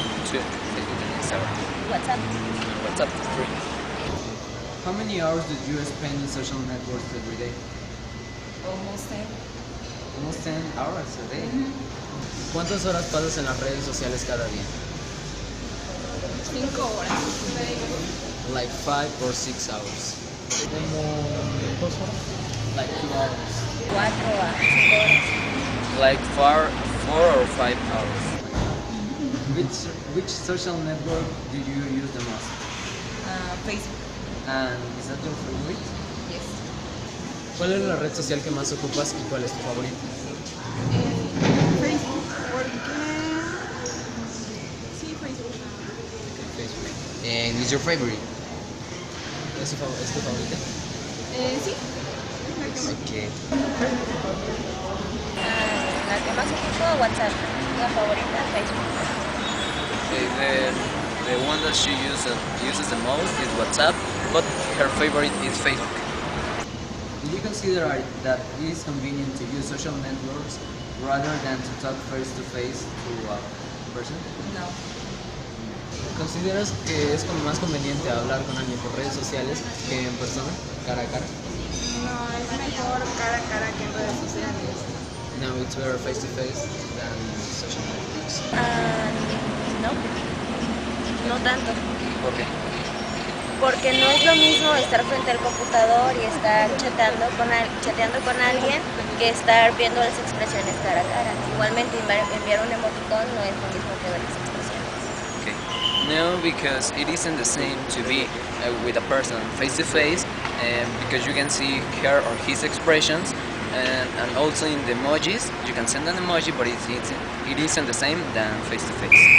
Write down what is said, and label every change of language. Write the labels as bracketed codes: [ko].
[es] Sí, [en] Facebook and Instagram. WhatsApp. WhatsApp, 3. How many hours did you spend in social networks every day? Almost 10. Almost 10 hours a day. [es] ¿Cuántas horas pasas en las redes sociales cada día? 5 horas. [en] Like 5 or 6 hours. [es] Como 2 horas. [en] Like 2 hours. [es] 4 a 5 horas. [en] Like 4 or 5 hours. Which social network do you use the most? Facebook. And is that your favorite? Yes. [es] ¿Cuál es la red social que más ocupas y cuál es tu favorita? Facebook. Porque... Sí, Facebook. Facebook. [en] And is your favorite? [es] ¿Es tu favorita? Sí. La que más. [en] Okay. [es] La que más ocupo, WhatsApp. La favorita, Facebook. [en] Okay, the one that she uses the most is WhatsApp, but her favorite is Facebook. Do you consider that it is convenient to use social networks rather than to talk face to face to a person? No. [es] ¿Consideras que es como más conveniente hablar con alguien por redes sociales que en persona, cara a cara? No, es mejor cara a cara que en redes sociales. [en] No, it's better face to face than social networks. [es] No, no tanto, ¿Por qué? porque no es lo mismo estar frente al computador y estar chateando con alguien que estar viendo las expresiones cara a cara. Igualmente enviar un emoticón no es lo mismo que ver las expresiones. [en] Okay. No, because it isn't the same to be with a person face to face, because you can see her or his expressions, and also in the emojis, you can send an emoji, but it isn't the same than face to face.